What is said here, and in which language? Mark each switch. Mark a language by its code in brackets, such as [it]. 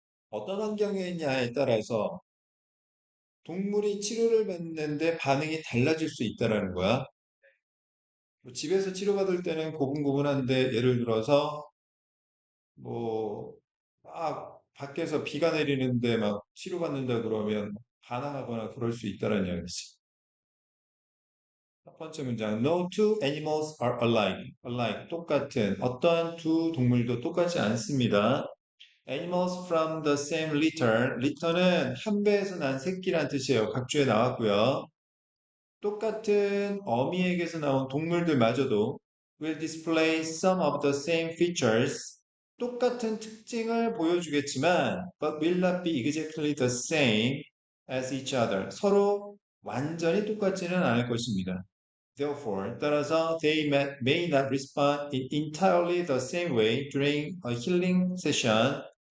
[ko] 어떤 환경에 있냐에 따라서 동물이 치료를 받는데 반응이 달라질 수 있다라는 거야. 뭐 집에서 치료받을 때는 고분고분한데 예를 들어서 뭐 막 밖에서 비가 내리는데 막 치료받는다 그러면 반항하거나 그럴 수 있다는 이야기지. 첫 번째 문장 [en] No two animals are alike. [ko] alike 똑같은 어떠한 두 동물도 똑같지 않습니다. [en] Animals from the same litter. [ko] litter는 한 배에서 난 새끼란 뜻이에요. 각주에 나왔고요. 똑같은 어미에게서 나온 동물들마저도 [en] will display some of the same features. [ko] 똑같은 특징을 보여주겠지만 [en] but will not be exactly the same as each other. [ko] 서로 완전히 똑같지는 않을 것입니다. [en] Therefore, [ko] 따라서 [en] they may not respond in entirely the same way during a healing session.